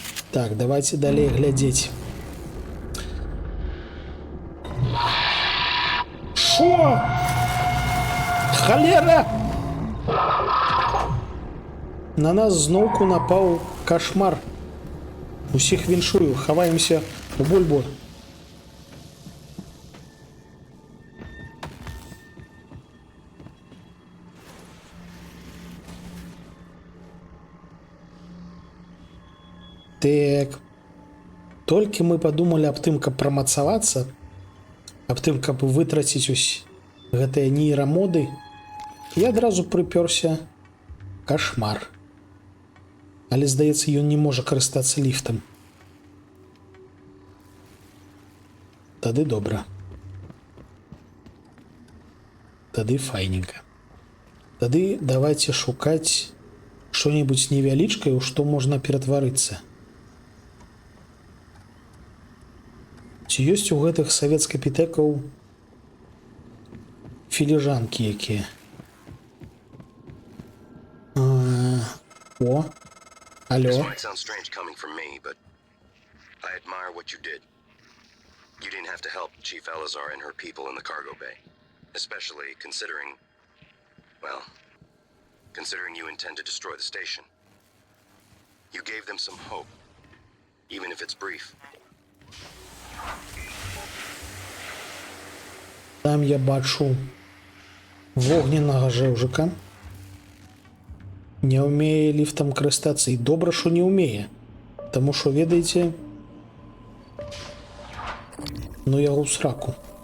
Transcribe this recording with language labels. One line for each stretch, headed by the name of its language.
Belarusian: Так, давайте далей глядзець. Шо? Халера! На нас зноўку напаў кашмар. Усіх віншую, хаваемся у бульбу. Так. Толькі мы падумалі аб тым, каб прамацавацца, аб тым, каб вытраціць ось гэтыя нейрамоды, і адразу прыпёрся кашмар. Але, здаецца, ён не можа карыстацца ліфтам. Тады добра. Тады файненька. Тады давайте шукаць што-небудзь невялічкае, у што можна ператварыцца. Ці ёсць у гэтых савецкапітэкаў філіжанкі якія? О, алло.
English: This might sound strange coming from me, but I admire what you did. You didn't have to help Chief Elazar and her people in the cargo bay, especially considering, well, considering you intend to destroy the station. You gave them some hope, even if it's brief.
Belarusian: Там я бачу вогненнага жэўжыка. Не ўмее ліфтам карыстацца, і добра, што не ўмее. Таму што, ведаеце, ну яго ў сраку.